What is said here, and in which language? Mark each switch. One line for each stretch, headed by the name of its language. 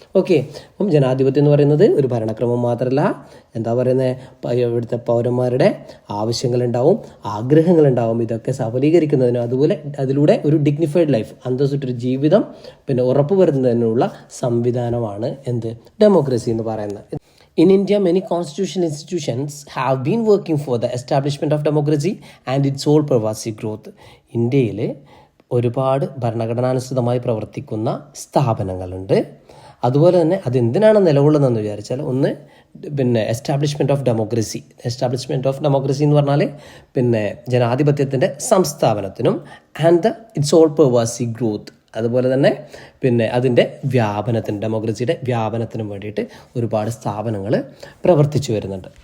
Malayalam: Okay, അപ്പം ജനാധിപത്യം എന്ന് പറയുന്നത് ഒരു ഭരണക്രമം മാത്രമല്ല, എന്താ പറയുന്നത്? ഇവിടുത്തെ പൗരന്മാരുടെ ആവശ്യങ്ങളുണ്ടാവും, ആഗ്രഹങ്ങളുണ്ടാവും, ഇതൊക്കെ സഫലീകരിക്കുന്നതിനും അതുപോലെ അതിലൂടെ ഒരു
English: dignified life,
Malayalam: അന്തസ്സുറ്റൊരു ജീവിതം പിന്നെ ഉറപ്പുവരുത്തുന്നതിനുള്ള സംവിധാനമാണ് എന്ത്? ഡെമോക്രസി എന്ന് പറയുന്നത്.
English: In India, many constitutional institutions have been working for the establishment of democracy and its whole pervasive growth.
Malayalam: ഇന്ത്യയിൽ ഒരുപാട് ഭരണഘടനാനുസൃതമായി പ്രവർത്തിക്കുന്ന സ്ഥാപനങ്ങളുണ്ട്. അതുപോലെ തന്നെ അതെന്തിനാണ് നിലകൊള്ളുന്നതെന്ന് വിചാരിച്ചാൽ, ഒന്ന് പിന്നെ
English: Establishment of democracy. Establishment of democracy
Malayalam: എന്ന് പറഞ്ഞാൽ പിന്നെ ജനാധിപത്യത്തിൻ്റെ സംസ്ഥാപനത്തിനും
English: and the its all pervasive growth,
Malayalam: അതുപോലെ തന്നെ പിന്നെ അതിൻ്റെ വ്യാപനത്തിന്, ഡെമോക്രസിയുടെ വ്യാപനത്തിനും വേണ്ടിയിട്ട് ഒരുപാട് സ്ഥാപനങ്ങൾ പ്രവർത്തിച്ചു വരുന്നുണ്ട്.